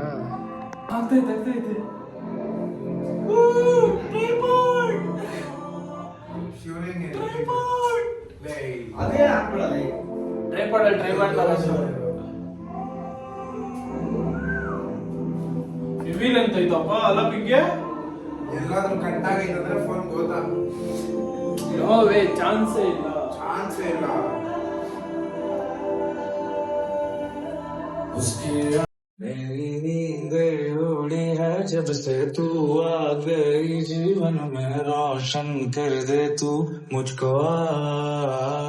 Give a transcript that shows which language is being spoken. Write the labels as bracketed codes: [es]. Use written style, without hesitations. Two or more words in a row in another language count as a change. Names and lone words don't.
[kn] ಆಗ್ತೈತೆ. ರಿವೀಲ್ ಅಂತ ಐತಪ್ಪ ಅಲ್ಲ ಪಿಂಗೆ? ಎಲ್ಲಾದ್ರೂ ಕಟ್ ಆಗೈತಂದ್ರೆ ಫೋನ್ ಗೊತ್ತಾ? ಚಾನ್ಸೇ ಇಲ್ಲ. [hi] मेरी नींद उड़ी है जब से तू आ गई जीवन में रोशन कर दे तू मुझको आज।